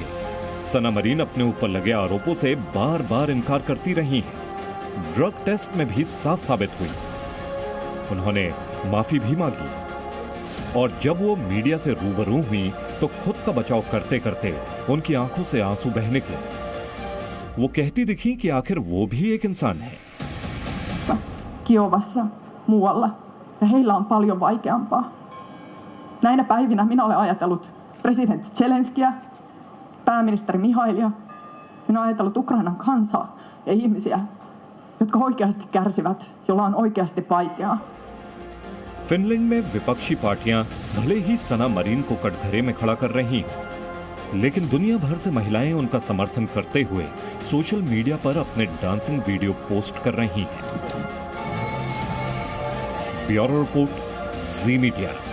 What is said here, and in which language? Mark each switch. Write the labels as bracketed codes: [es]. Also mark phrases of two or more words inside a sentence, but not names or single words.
[hi] सना मरीन अपने ऊपर लगे आरोपों से बार बार इनकार करती रही हैं। [en] drug test [hi] में भी साफ साबित हुई। उन्होंने माफी भी मांगी और जब वो मीडिया से रूबरू हुई तो खुद का बचाव करते करते उनकी आंखों से आंसू बह निकले। वो कहती दिखी कि आखिर वो भी एक इंसान है। [fi] Kiovassa, muualla, ja heillä on paljon vaikeampaa. Näinä päivinä minä olen ajatellut presidentti Zelenskiä, pääministeri Mihailia. Minä olen ajatellut Ukrainan kansaa ja ihmisiä, jotka oikeasti kärsivät, joilla on oikeasti vaikeaa. [hi] फिनलैंड में विपक्षी पार्टियां भले ही सना मरीन को कटघरे में खड़ा कर रही हैं, लेकिन दुनिया भर से महिलाएं उनका समर्थन करते हुए [en] social media [hi] पर अपने [en] dancing video [hi] पोस्ट कर रही हैं। [en] Bureau report, Zee Media.